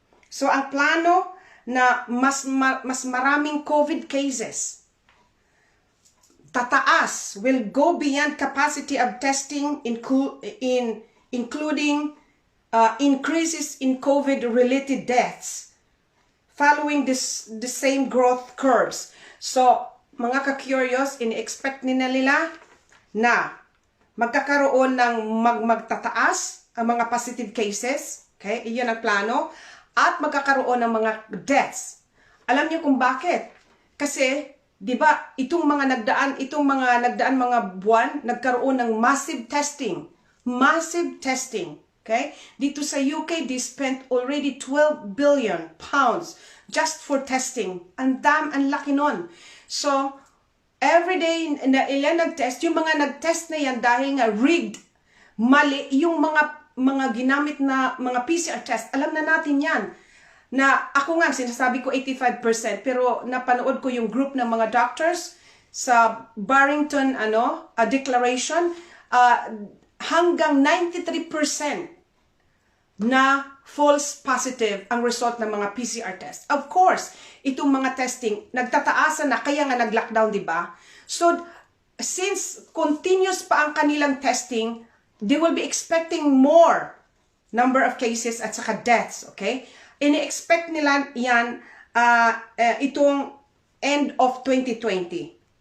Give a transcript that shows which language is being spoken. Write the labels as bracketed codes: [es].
[en] So [tl] ang plano na mas maraming COVID cases tataas, [en] will go beyond capacity of testing, including increases in COVID-related deaths following the same growth curves. [tl] So, mga ka-curious, in-expect nila na magkakaroon ng magtataas ang mga positive cases. Okay? Iyon ang plano. At magkakaroon ng mga deaths. Alam niyo kung bakit? Kasi, di ba, itong mga nagdaan mga buwan, nagkaroon ng massive testing. Massive testing. Okay? Dito sa [en] UK, they spent already 12 billion pounds just for testing. [tl] Ang laki nun. So, every day na ilan nag-test, yung mga nag-test na yan dahil nga rigged, mali, yung mga ginamit na mga PCR test, alam na natin yan. Na ako nga, sinasabi ko 85%, pero napanood ko yung group ng mga doctors sa Barrington Declaration, hanggang 93% na false positive ang result ng mga PCR test. [en] Of course, [tl] itong mga testing, nagtataasan na, kaya nga nag-lockdown, di ba? So, since continuous pa ang kanilang testing, [en] they will be expecting more number of cases [tl] at saka deaths, okay? Ini-expect nila yan itong end of 2020.